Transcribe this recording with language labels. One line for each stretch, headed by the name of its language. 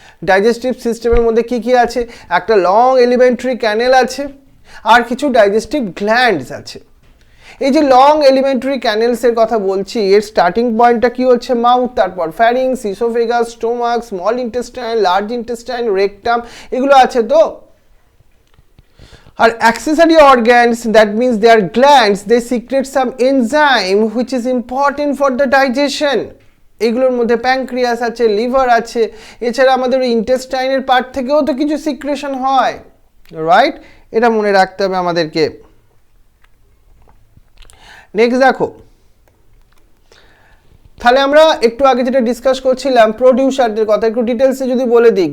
Bangla: Digestive সিস্টেমের মধ্যে কি কি আছে, একটা লং এলিমেন্টারি ক্যানেল আছে আর কিছু ডাইজেস্টিভ গ্ল্যান্ডস আছে। এই যে লং এলিমেন্টারি ক্যানেলসের কথা বলছি, এর স্টার্টিং পয়েন্টটা কি হচ্ছে মাউথ, তারপর ফ্যারিংস, oesophagus, stomach, small intestine, large intestine, rectum, এগুলো আছে তো।
English: আর accessory organs, that means they are glands, they secrete some enzyme which is important for the digestion.
Bangla: এগুলোর মধ্যে প্যানক্রিয়াস আছে, লিভার আছে, এছাড়া আমাদের ইন্টেস্টাইনের পার্ট থেকেও তো কিছু সিক্রেশন হয়, রাইট? এটা মনে রাখতে হবে আমাদেরকে। নেক্সট দেখো, তাহলে আমরা একটু আগে যেটা ডিসকাস করছিলাম প্রোডিউসারদের কথা একটু ডিটেলসে যদি বলে দিই।